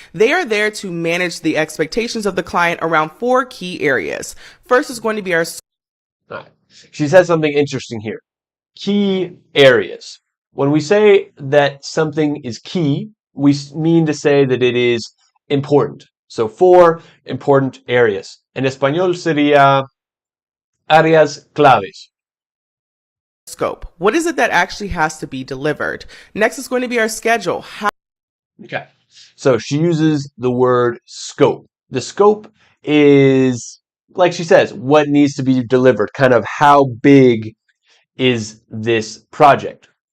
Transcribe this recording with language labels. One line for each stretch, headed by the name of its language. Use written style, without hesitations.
English: They are there to manage the expectations of the client around 4 key areas. First is going to be our All right. She says something interesting here. Key areas. When we say that something is key, we mean to say that it is important. So 4 important areas.
Spanish: En español sería áreas claves.
English: scope. What is it that actually has to be delivered? Next is going to be our schedule. Okay. So she uses the word scope. The scope is, like she says, what needs to be delivered, kind of how big is this project.